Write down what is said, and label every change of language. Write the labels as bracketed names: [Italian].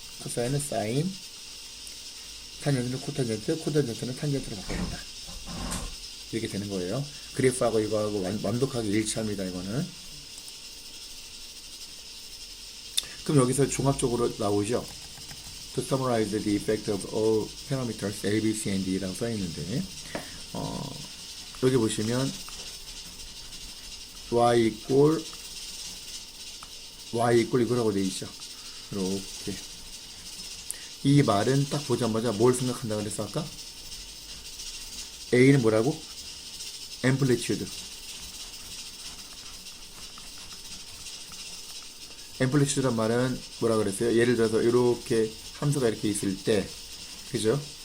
[Korean] 코사인은 사인, 탄젠트는 코탄젠트, 코탄젠트는 탄젠트로 바꿔준다. 이렇게 되는 거예요. 그래프하고 이거하고 완벽하게 일치합니다. 이거는. 그럼 여기서 종합적으로 나오죠. [English] To summarize the effect of all parameters A, B, C, and D [Korean] 라고 써있는데 여기 보시면 y 이꼴 이거라고 되어 있죠. 이렇게 이 말은 딱 보자마자 뭘 생각한다 그랬어 아까? A는 뭐라고? 앰플리튜드. 앰플리튜드란 말은 뭐라 그랬어요? 예를 들어서 이렇게 함수가 이렇게 있을 때, 그죠?